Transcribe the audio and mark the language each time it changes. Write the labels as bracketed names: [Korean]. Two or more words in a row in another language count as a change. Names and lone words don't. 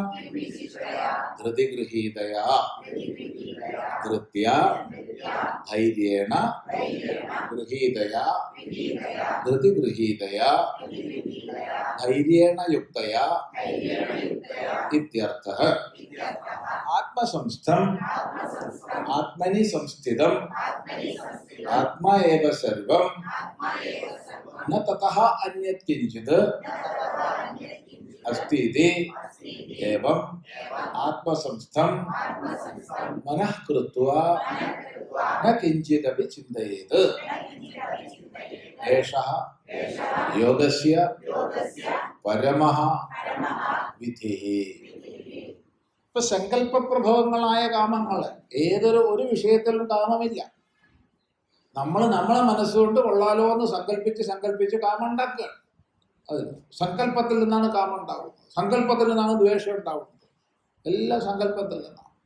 [Sanskrit] ധൃതിഗൃഹീതയാ ധൃത്യാ ധൈര്യേണ ഗൃഹീതയാ ധൃതിഗൃഹീതയാ ധൈര്യേണ യുക്തയാ ഇത്യർത്ഥഃ. ആത്മസംസ്ഥം ആത്മനി സംസ്ഥിതം ആത്മാ ഏവ സർവം ന തതഃ അന്യത് കിഞ്ചിത് अस्ति इति एवं आत्मसंस्थं मनः कृत्वा न किंचिदपि चिन्तयेत्. एषः योगस्य परमः विधिः. [Malayalam] ഇപ്പൊ സങ്കല്പപ്രഭവങ്ങളായ കാമങ്ങൾ ഒരു വിഷയത്തിലും കാമമില്ല. നമ്മളെ മനസ്സുകൊണ്ട് കൊള്ളാലോ എന്ന് സങ്കല്പിച്ച് കാമം ഉണ്ടാക്കുക. അതിന് സങ്കല്പത്തിൽ നിന്നാണ് കാമം ഉണ്ടാവുന്നത്, സങ്കല്പത്തിൽ നിന്നാണ് ദ്വേഷം ഉണ്ടാവുന്നത്, എല്ലാം സങ്കല്പത്തിൽ നിന്നാണ്.